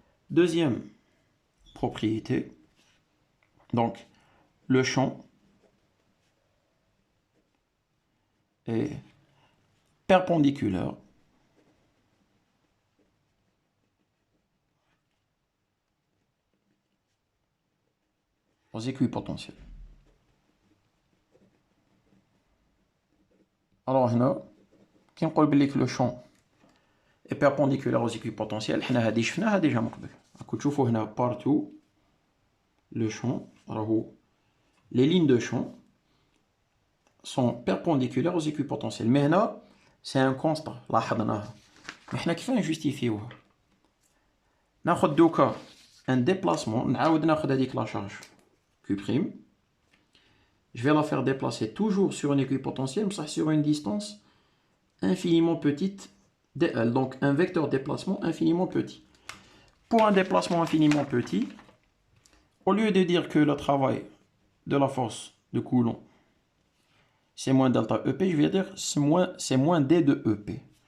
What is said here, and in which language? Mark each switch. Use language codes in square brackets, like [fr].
[fr] Deuxième propriété, donc le champ est perpendiculaire aux équipotentiels. [ar] Alors, كي نقول بليك لو شون [fr] est perpendiculaire aux équipotentiels, [ar] حنا هادي شفناها ديجا من قبل. راكو تشوفوا هنا بارتو [fr] le champ, [ar] راهو [fr] les lignes de champ sont perpendiculaires aux équipotentiels. Mais هنا c'est un constant لاحظناها. [ar] mais حنا كيفاه نجوستيفيوها؟ ناخذ دوكا ان déplacement, نعاود ناخذ هذيك لا شارج Q'. [fr] Je vais la faire déplacer toujours sur une équipotentielle, mais sur une distance infiniment petite dl. Donc un vecteur déplacement infiniment petit. Pour un déplacement infiniment petit, au lieu de dire que le travail de la force de Coulomb, c'est moins delta EP, je vais dire c'est moins D de EP.